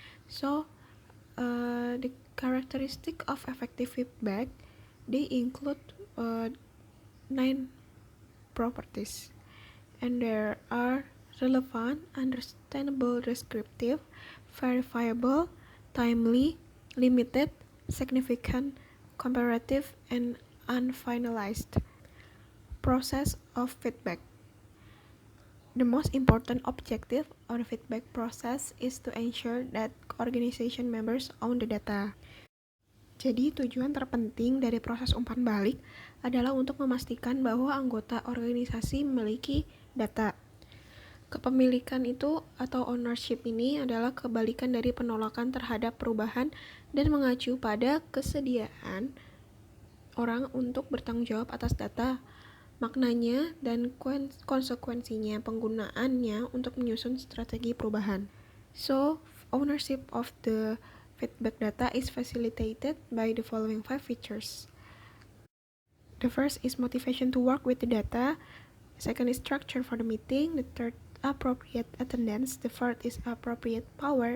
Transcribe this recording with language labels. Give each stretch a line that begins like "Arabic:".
English: So the characteristic of effective feedback, they include 9 properties, and there are relevant, understandable, descriptive, verifiable, timely, limited, significant, comparative, and unfinalized. Process of feedback. The most important objective of the feedback process is to ensure that organization members own the data.
Indonesian: Jadi tujuan terpenting dari proses umpan balik adalah untuk memastikan bahwa anggota organisasi memiliki data. Kepemilikan itu atau ownership ini adalah kebalikan dari penolakan terhadap perubahan dan mengacu pada kesediaan orang untuk bertanggung jawab atas data, maknanya, dan konsekuensinya penggunaannya untuk menyusun strategi perubahan.
English: So, ownership of the feedback data is facilitated by the following 5 features. The first is motivation to work with the data. Second is structure for the meeting. The third, appropriate attendance. The fourth is appropriate power.